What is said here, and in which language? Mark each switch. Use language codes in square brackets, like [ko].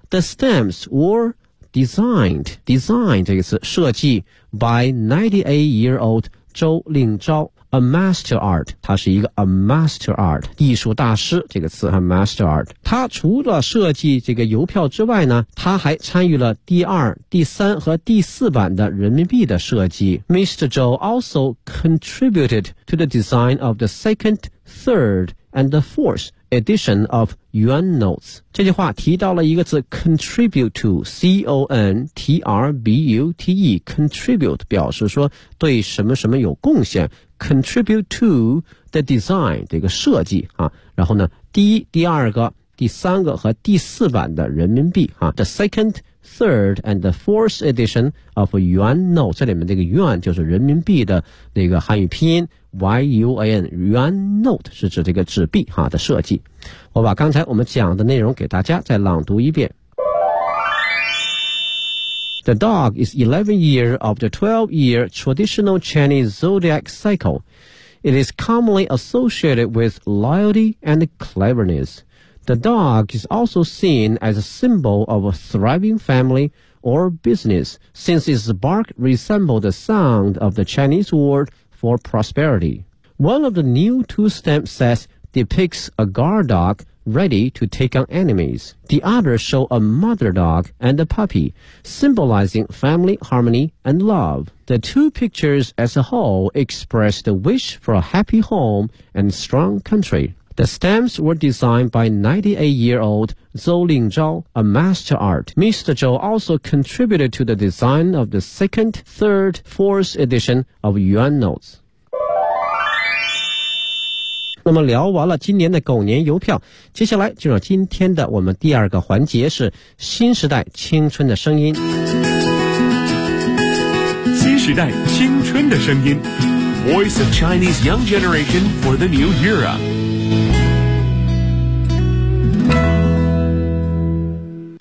[en] The stamps were designed design [zh] 这个词设计 [en] by 98-year-old 周令钊， a master art， [zh] 他是一个 [en] a master art [zh] 艺术大师，这个词 [en] a master art。 [zh] 他除了设计这个邮票之外呢，他还参与了第二、第三和第四版的人民币的设计。 [en] Mr. Zhou also contributed to the design of the second, third and the fourth edition of yuan notes。 [zh] 这句话提到了一个词 [en] contribute to C-O-N-T-R-B-U-T-E contribute [zh] 表示说对什么什么有贡献， [en] contribute to the design [zh] 这个设计、啊、然后呢第一、第二个、第三个和第四版的人民币、啊、 [en] the second, third and the fourth edition of yuan notes， [zh] 这里面这个 yuan 就是人民币的那个汉语拼音Yuan [en] yuan note [zh] 是指这个纸币哈的设计。我把刚才我们讲的内容给大家再朗读一遍。 [en] The dog is 11 year of the 12 year traditional Chinese zodiac cycle. It is commonly associated with loyalty and cleverness. The dog is also seen as a symbol of a thriving familyor business, since its bark resembled the sound of the Chinese word for prosperity. One of the new two-stamp sets depicts a guard dog ready to take on enemies. The others show a mother dog and a puppy, symbolizing family harmony and love. The two pictures as a whole express the wish for a happy home and strong country. The stamps were designed by 98-year-old Zhou Lingzhao, a master art. Mr. Zhou also contributed to the design of the second, third, fourth edition of Yuan Notes. [zh] 那么聊完了今年的狗年邮票，接下来进入今天的我们第二个环节，是新时代青春的声音。新时代青春的声音， [en] Voice of Chinese Young Generation for the New Era。